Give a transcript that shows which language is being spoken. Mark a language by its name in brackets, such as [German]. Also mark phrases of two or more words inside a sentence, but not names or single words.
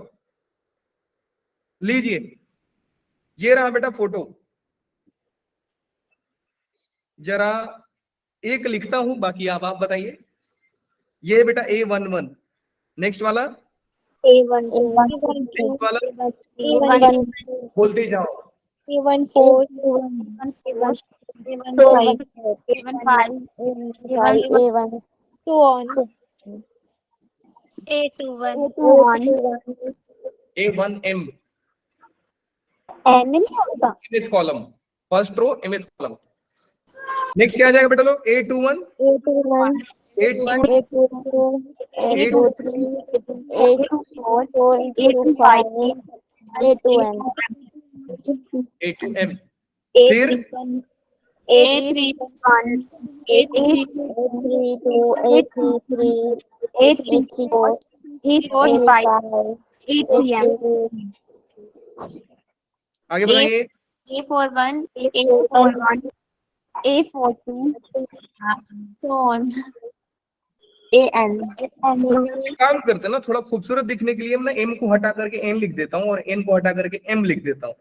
[Hindi] लीजिए, ये रहा बेटा फोटो। जरा एक लिखता हूं, बाकी आप बताइए। ये बेटा A11, नेक्स्ट वाला A1 नेक्स्ट वाला, बोलते जाओ। A14 A1 [English] so on. A1M [Hindi] M नहीं होता [English] mth column, first row mth column. [Hindi] नेक्स्ट क्या आ जाएगा बेटा लोग? A21 A21 A22 A23 A24 A25 A2M A2M, फिर A31 A32 A33 A34 A45 A3M आगे बढ़ाइए। A41 A41 A42 [English] so on [Hindi] AN काम करते हैं ना, थोड़ा खूबसूरत दिखने के लिए मैं M को हटा करके N लिख देता हूँ और N को हटा करके M लिख देता हूँ।